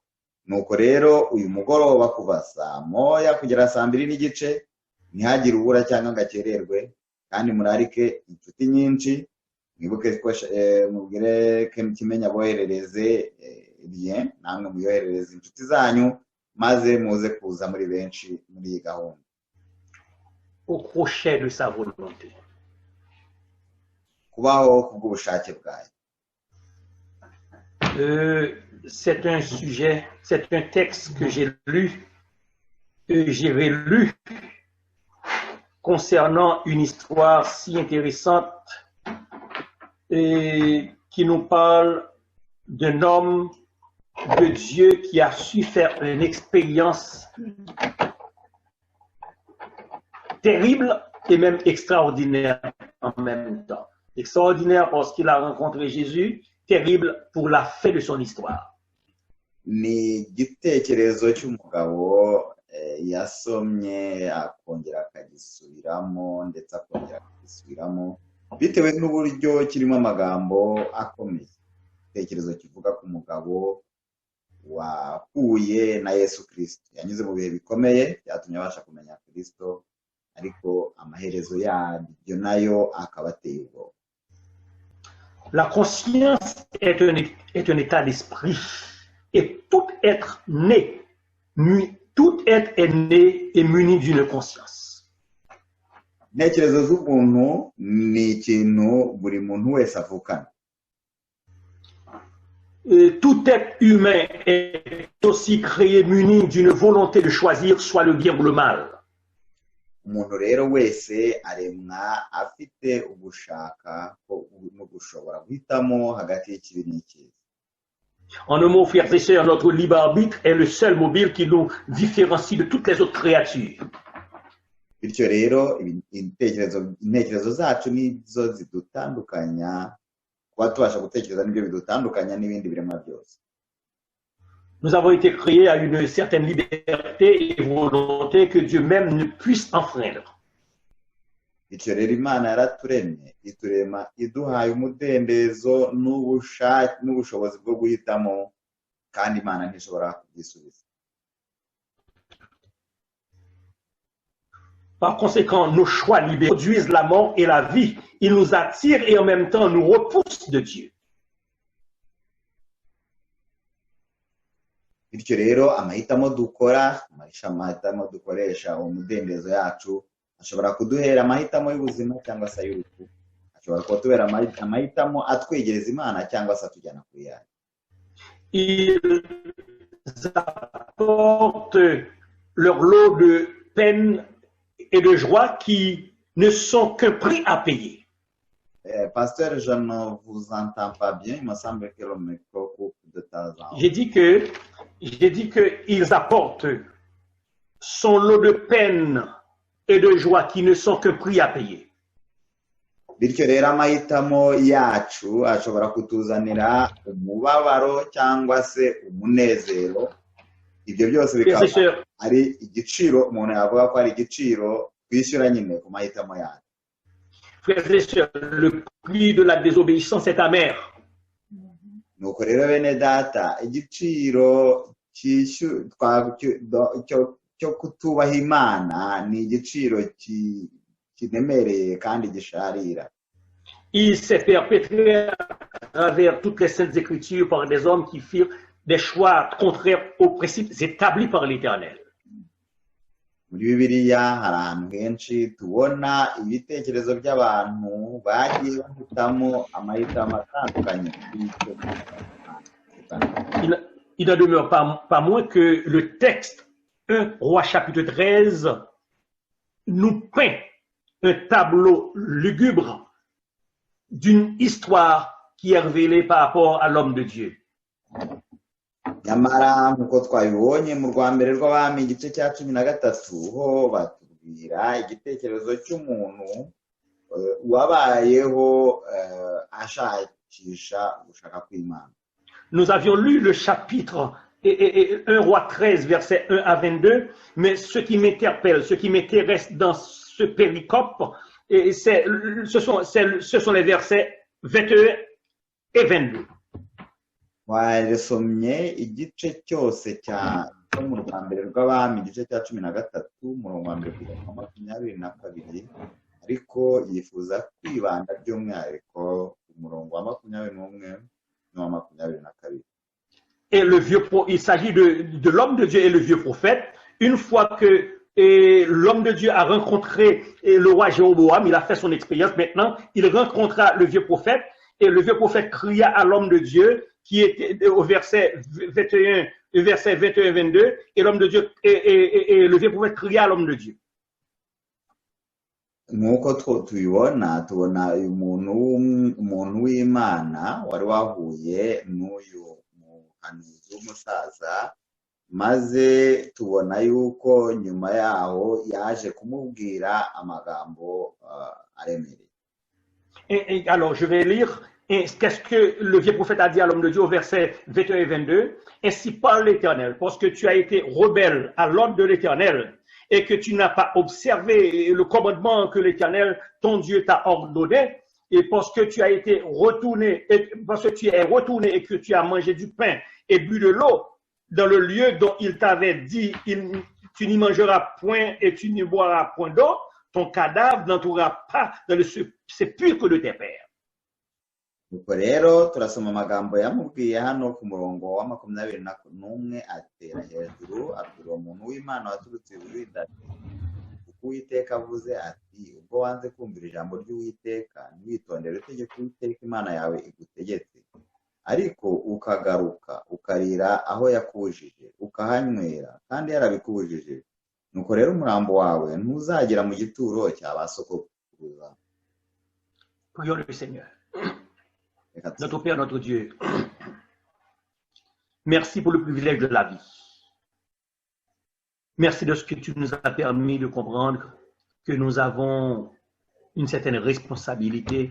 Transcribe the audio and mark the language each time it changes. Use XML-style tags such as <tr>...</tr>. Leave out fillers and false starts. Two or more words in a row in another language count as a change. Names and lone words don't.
<rw>Nuko rero uyu mugoroba kuva saa moya kugera saa 2:30 ntihagire ubura cyangwa ngakererwe, kandi murarike inshuti nyinshi. Mwibuke ko mubwire Kimenya boherereze bien, namwe muyoherereze inshuti zanyu maze muze kuza muri benshi muri iyi gahunda.</rw> <fr>Au crochet de sa volonté.</fr> <rw>Kubaho kubw'ubushake bwayo.</rw> <fr>C'est un sujet, c'est un texte que j'ai lu, j'ai relu concernant une histoire si intéressante et qui nous parle d'un homme de Dieu qui a su faire une expérience terrible et même extraordinaire en même temps. Extraordinaire parce qu'il a rencontré Jésus, terrible pour la fin de son histoire.</fr> <rw>Ni igitekerezo cy'umugabo yasomye akongera akagisubiramo ndetse akongera akagisubiramo bitewe n'uburyo kirimo amagambo akomeye. Igitekerezo kivuga ku mugabo wahuye na Yesu Kristo, yanyuze mu bihe bikomeye byatumye abasha kumenya Kristo, ariko amaherezo yabyo nayo akaba ateye ubwoba.</rw> <fr>La conscience est un état d'esprit et tout être né est né et muni d'une conscience.</fr> <rw>Intekerezo z'umuntu ni ikintu buri muntu wese avukana.</rw> <fr>Tout être humain est aussi créé muni d'une volonté de choisir soit le bien ou le mal.</fr> <rw>Umuntu rero wese aremwa afite ugushaka no gushobora guhitamo hagati y'ikibi n'ikibi.</rw> <fr>En un mot, frères et sœurs, notre libre arbitre est le seul mobile qui nous différencie de toutes les autres créatures.</fr> <rw>bityo rero intekerezo zacu nizo zidutandukanya, kuba tubasha gutekereza nibyo bidutandukanya n'ibindi biremwa byose.</rw> <fr>Nous avons été créés à une certaine liberté et volonté que Dieu même ne puisse enfreindre.</fr> <rw>Bityo rero Imana yaraturemye iturema iduhaye umudendezo n'ubushobozi bwo guhitamo, kandi Imana ntishobora kubyisubiza.</rw> <fr>Par conséquent, nos choix libérés produisent la mort et la vie. Ils nous attirent et en même temps nous repoussent de Dieu.</fr> <rw>Bityo rero amahitamo dukora, amahitamo dukoresha umudendezo yacu ashobora kuduhera amahitamo y'ubuzima cyangwa se ay'urupfu, ashobora kutubera amahitamo atwegereza Imana cyangwa se atujyana kuri yayo.</rw> <fr>Ils apportent leur lot de peine et de joie qui ne sont qu'un prix à payer. Pasteur, je ne vous entends pas bien, il me semble que le micro coupe de temps en temps. J'ai dit que ils apportent son lot de peine et de joie qui ne sont qu'un prix à payer.</fr> <rw>Bityo rero amahitamo yacu ashobora kutuzanira umubabaro cyangwa se umunezero. Ibyo byose bikaba ari igiciro, umuntu yavuga ko ari igiciro twishyura nyine ku mahitamo yacu.</rw> <fr>Frères et sœurs, le prix de la désobéissance est amer.</fr> <rw>Nuko rero bene data, igiciro cyo kutubaha Imana ni igiciro kiremereye kandi gisharira.</rw> <fr>Il s'est perpétré à travers toutes les saintes écritures par des hommes qui firent des choix contraires aux principes établis par l'Éternel.</fr> <rw>Muri Bibiliya hari ahantu henshi tubona ibitekerezo by'abantu bagiye bahitamo amahitamo atandukanye.</rw> <fr>Il n'en demeure pas moins que le texte 1 Roi chapitre 13 nous peint un tableau lugubre d'une histoire qui est révélée par rapport à l'homme de Dieu.</fr> <rw>Nyamara nk'uko twabibonye mu rwa mbere rw'abami igice cya 13 ho batubwira igitekerezo cy'umuntu wabayeho ashakisha gushaka kw'Imana.</rw> <fr>Nous avions lu le chapitre 1 Roi 13 versets 1 à 22, mais ce qui m'interpelle, ce qui m'intéresse dans ce péricope, ce sont les versets 21 et 22.</fr> <rw>Wasomye igice cyose cyo mu rwa mbere rw'abami igice cya 13 umurongo wa 1 kugeza 22, ariko yifuza kwibanda by'umwihariko umurongo wa 21 n'uwa 22.</rw> <fr>Et il s'agit de l'homme de Dieu et le vieux prophète. Une fois que l'homme de Dieu a rencontré le roi Jéroboam, il a fait son expérience. Maintenant, il rencontra le vieux prophète et le vieux prophète cria à l'homme de Dieu qui était au verset 21-22 et l'homme de Dieu et le vieux prophète cria à l'homme de Dieu. Nk'uko tubibona tubona uyu umuntu w'Imana wari wahuye n'uyu muhanuzi w'umusaza, maze tubona yuko nyuma yaho yaje kumubwira amagambo aremereye. Alors je vais lire qu'est-ce que le vieux prophète a dit à l'homme de Dieu au verset 21 et 22. Ainsi parle l'Éternel, parce que tu as été rebelle à l'ordre de l'Éternel et que tu n'as pas observé le commandement que l'Éternel, ton Dieu, t'a ordonné, et parce que tu as été retourné, parce que tu es retourné et que tu as mangé du pain et bu de l'eau dans le lieu dont il t'avait dit, tu n'y mangeras point et tu n'y boiras point d'eau, ton cadavre n'entourera pas dans le sépulcre de tes pères.</fr> <rw>Nuko rero turasoma amagambo yamubwiye hano ku murongo wa 21 atera hejuru abwira umuntu w'Imana waturutse i Buyuda ati, kuko Uwiteka avuze ati, ubwo wanze kumvira ijambo ry'Uwiteka ntiwitondere itegeko Uwiteka Imana yawe igutegetse, ariko ukagaruka ukarira aho yakubujije ukahanywera kandi yarabikubujije, nuko rero umurambo wawe ntuzagera mu gituro cya ba sogokuruza.</rw> <fr>Prions le Seigneur. Notre Père, notre Dieu, Merci pour le privilège de la vie. Merci de ce que tu nous as permis de comprendre que nous avons une certaine responsabilité.</fr>